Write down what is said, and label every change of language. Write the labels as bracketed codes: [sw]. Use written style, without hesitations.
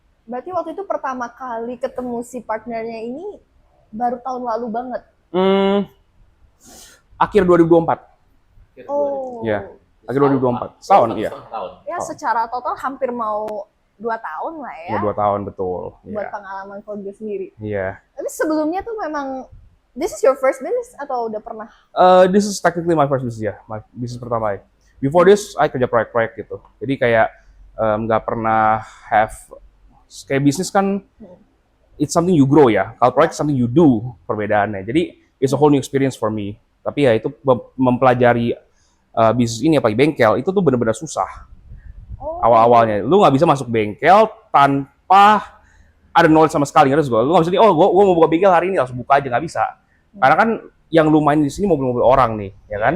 [id] Berarti waktu itu pertama kali ketemu si partnernya ini baru tahun lalu banget. Akhir 2024. Ya, akhir 2024. Tahun, iya. Ya, secara total hampir mau 2 tahun lah ya. 2 tahun, betul. Buat pengalaman keluarga sendiri. Iya. Tapi sebelumnya tuh memang, [en] this is your first business [id] atau udah pernah? [en] This is technically my first business ya, my business [id] pertama [en] ya. Before this, I [id] kerja proyek-proyek gitu. Jadi kayak nggak pernah have, kayak bisnis kan, [en] it's something you grow [id] ya. Kalau proyek [en] something you do, [id] perbedaannya. [en] Jadi it's a whole new experience for me. [id] Tapi ya itu mempelajari bisnis ini apalagi bengkel, itu tuh benar-benar susah. Awal-awalnya, lu nggak bisa masuk bengkel tanpa ada knowledge sama sekali, ngerti gue? Lu nggak bisa nih, oh gue mau buka bengkel hari ini langsung buka aja, nggak bisa. Karena kan yang lu main di sini mobil-mobil orang nih, ya kan?